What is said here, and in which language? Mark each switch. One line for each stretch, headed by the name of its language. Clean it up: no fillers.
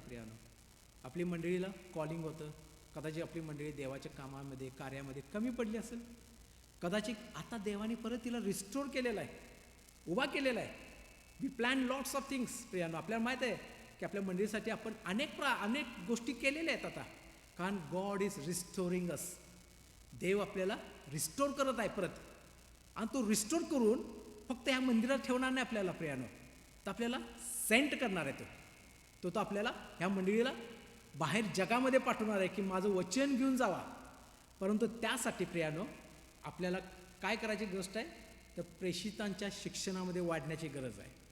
Marathi: प्रियानो, आपली मंडळीला कॉलिंग होतं. कदाचित आपली मंडळी देवाच्या कामामध्ये कार्यामध्ये कमी पडली असेल. कदाचित आता देवाने परत तिला रिस्टोर केलेला आहे, उभा केलेला आहे.
English: We plan lots of things.
Marathi: प्रियानो, आपल्याला माहीत आहे की आपल्या मंडळीसाठी आपण अनेक गोष्टी केलेल्या आहेत आता. कारण
English: God is restoring us.
Marathi: देव आपल्याला रिस्टोर करत आहे परत. आणि तो रिस्टोर करून फक्त ह्या मंदिरात ठेवणार नाही आपल्याला. प्रियानो, तर आपल्याला सेंट करणार आहे तो आपल्याला ह्या मंडळीला बाहेर जगामध्ये पाठवणार आहे की माझं वचन घेऊन जावा. परंतु त्यासाठी प्रियानो आपल्याला काय करायची गोष्ट आहे तर प्रेषितांच्या शिक्षणामध्ये वाढण्याची गरज आहे.